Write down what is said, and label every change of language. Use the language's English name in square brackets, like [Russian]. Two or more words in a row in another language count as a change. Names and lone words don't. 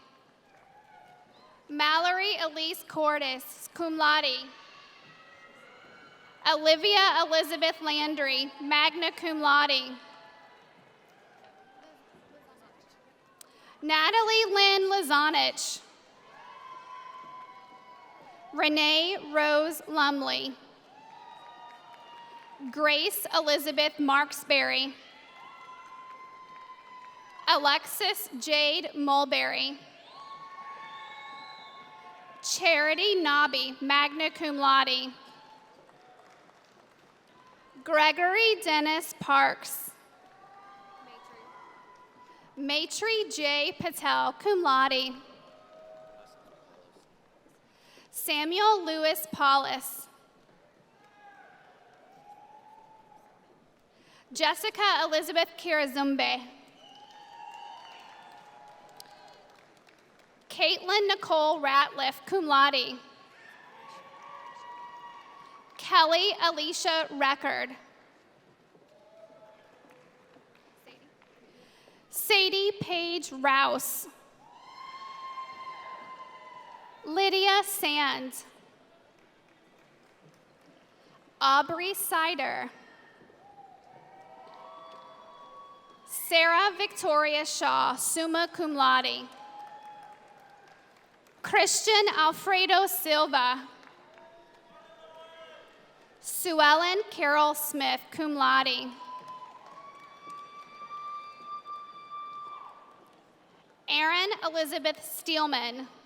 [English] Mallory Elise Cordes, [Latin] cum laude. [English] Olivia Elizabeth Landry, [Latin] magna cum laude. [English] Natalie Lynn Lazanich. Renee Rose Lumley. Grace Elizabeth Marksberry. Alexis Jade Mulberry. Charity Nobby, [Latin] magna cum laude. [English] Gregory Dennis Parks. Maitri J. Patel, [Latin] cum laude. [English] Samuel Lewis Paulus. Jessica Elizabeth Kirazumbe. Caitlin Nicole Ratliff, [Latin] cum laude. [English] Kelly Alicia Record. Sadie Paige Rouse. Lydia Sand. Aubrey Sider. Sarah Victoria Shaw, [Latin] summa cum laude. [English] Christian Alfredo Silva. Sue Ellen Carol Smith, [Latin] cum laude. [English] Erin Elizabeth Steelman.